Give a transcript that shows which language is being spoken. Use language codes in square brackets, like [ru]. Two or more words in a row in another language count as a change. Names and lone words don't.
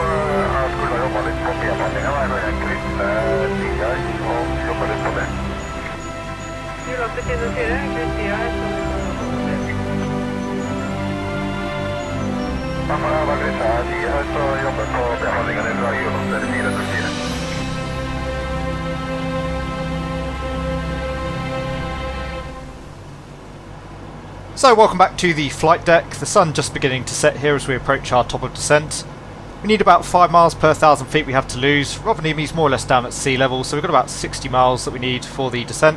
[no] Jeg skulle ha jobbet litt på P-meldingen her når jeg krysser tida og jobbet litt på det. Johan 4, kryss tida her. Ja, for jeg var krysset tida her, så jobbet på P-meldingen fra Johan 4 til 4. [en] So welcome back to the flight deck. The sun just beginning to set here as we approach our top of descent. We need about 5 miles per 1,000 feet we have to lose. Rovaniemi's more or less down at sea level, so we've got about 60 miles that we need for the descent.